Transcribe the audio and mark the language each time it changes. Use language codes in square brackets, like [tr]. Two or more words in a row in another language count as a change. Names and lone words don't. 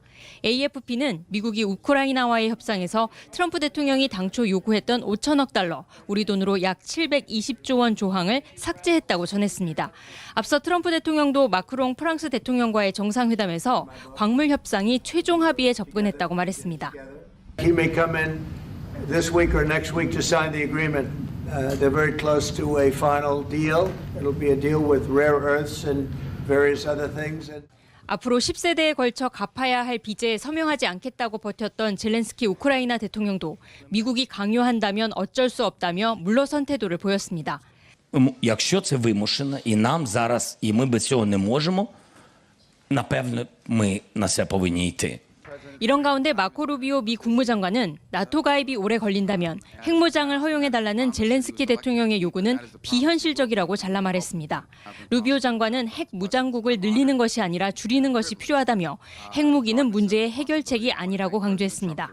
[ko] AFP는 미국이 우크라이나와의 협상에서 트럼프 대통령이 당초 요구했던 5천억 달러, 우리 돈으로 약 720조 원 조항을 삭제했다고 전했습니다. 앞서 트럼프 대통령도 마크롱 프랑스 대통령과의 정상회담에서 광물 협상이 최종 합의에 접근했다고 말했습니다. [en] He may come in this week or next week to sign the agreement. They're very close to a final deal. It'll be a deal with rare earths and various other things. [ko] 앞으로 10세대에 걸쳐 갚아야 할 빚에 서명하지 않겠다고 버텼던 젤렌스키 우크라이나 대통령도 미국이 강요한다면 어쩔 수 없다며 물러선 태도를 보였습니다. [uk] Якщо це вимушено, і нам зараз, і ми без цього не можемо, напевно, ми на це повинні йти. [ko] 이런 가운데 마코 루비오 미 국무장관은 나토 가입이 오래 걸린다면 핵무장을 허용해달라는 젤렌스키 대통령의 요구는 비현실적이라고 잘라 말했습니다. 루비오 장관은 핵 무장국을 늘리는 것이 아니라 줄이는 것이 필요하다며 핵무기는 문제의 해결책이 아니라고 강조했습니다.